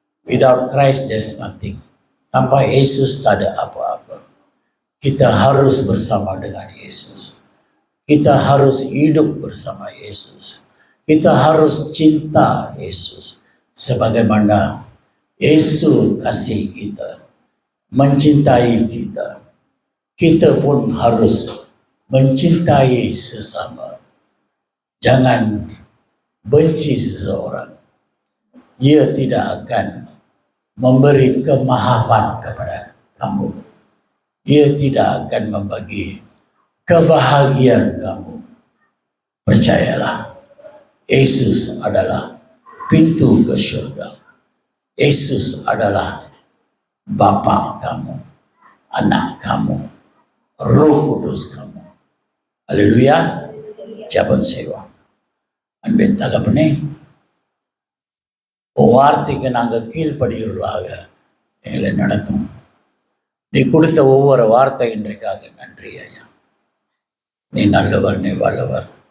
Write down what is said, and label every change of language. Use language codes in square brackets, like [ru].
[en] Without Christ there's nothing. [id] Tanpa Yesus tak ada apa-apa. Kita harus bersama dengan Yesus. Kita harus hidup bersama Yesus. Kita harus cinta Yesus. Sebagaimana Yesus kasih kita, mencintai kita, kita pun harus mencintai sesama. Jangan benci seseorang. Dia tidak akan memberi kemaafan kepada kamu. Dia tidak akan membagi kebahagiaan kamu. Percayalah, Yesus adalah pintu ke surga. Yesus adalah Bapa kamu, anak kamu, Roh Kudus kamu. Haleluya. Jabon sewa. [ta] அன்பின் தகப்பனே, வார்த்தைக்கு நாங்கள் கீழ்ப்படுகிறவர்களாக எங்களை நடத்தும். நீ கொடுத்த ஒவ்வொரு வார்த்தை இன்றைக்காக நன்றி ஐயா. நீ நல்லவர், நீ வல்லவர்.